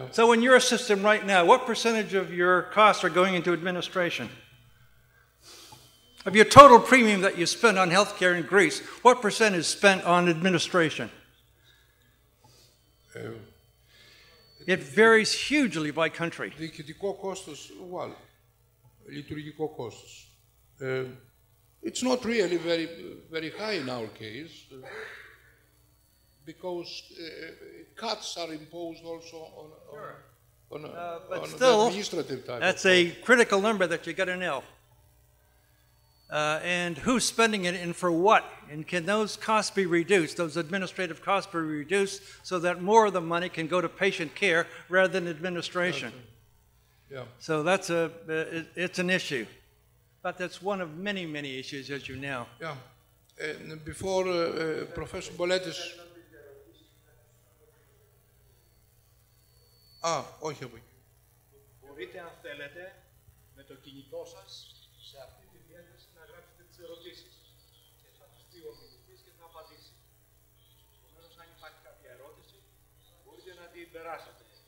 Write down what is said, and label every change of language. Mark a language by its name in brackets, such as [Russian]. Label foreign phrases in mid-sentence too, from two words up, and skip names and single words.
[English] So in your system right now, what percentage of your costs are going into administration? Of your total premium that you spend on healthcare in Greece, what percent is spent on administration? It varies hugely by country. [Greek] Διοικητικό κόστος, well, λειτουργικό κόστος. [English] It's not really very high in our case, because cuts are imposed also on the administrative type. That's a critical number that you got to know. And who's spending it and for what? And can those costs be reduced, those administrative costs be reduced so that more of the money can go to patient care rather than administration? Yeah. So that's it's an issue. But that's one of many, many issues, as you know. Yeah. Before Professor Boletis... [Greek] όχι από εκεί. Μπορείτε, αν θέλετε, με το κινητό σας, σε αυτή τη διεύθυνση να γράψετε τις ερωτήσεις. Και θα τις δει ο μιλητής και θα απαντήσει. Επομένως, αν υπάρχει κάποια ερώτηση, μπορείτε να την περάσετε.